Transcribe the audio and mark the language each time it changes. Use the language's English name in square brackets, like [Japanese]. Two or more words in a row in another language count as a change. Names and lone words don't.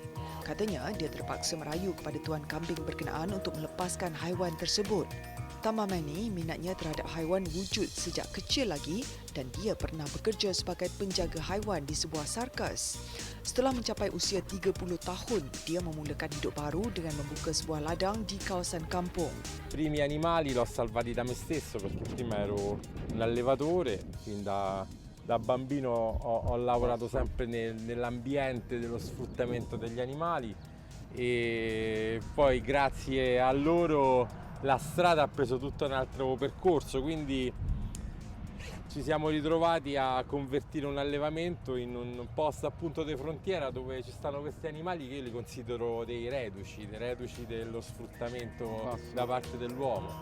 [Malay] Katanya dia terpaksa merayu kepada tuan kambing berkenaan untuk melepaskan haiwan tersebut. Tambah Manni, minatnya terhadap haiwan wujud sejak kecil lagi dan dia pernah bekerja sebagai penjaga haiwan di sebuah sarkas. Setelah mencapai usia 30 tahun, dia memulakan hidup baru dengan membuka sebuah ladang di kawasan kampung. [Italian] Primi animali l'ho salvati da me stesso perché prima ero un allevatore, fin da bambino ho lavorato sempre nell'ambiente dello sfruttamento degli animali e poi grazie a loro la strada ha preso tutto un altro percorso, quindi ci siamo ritrovati a convertire un allevamento in un posto appunto di frontiera dove ci stanno questi animali che io li considero dei reduci dello sfruttamento da parte dell'uomo.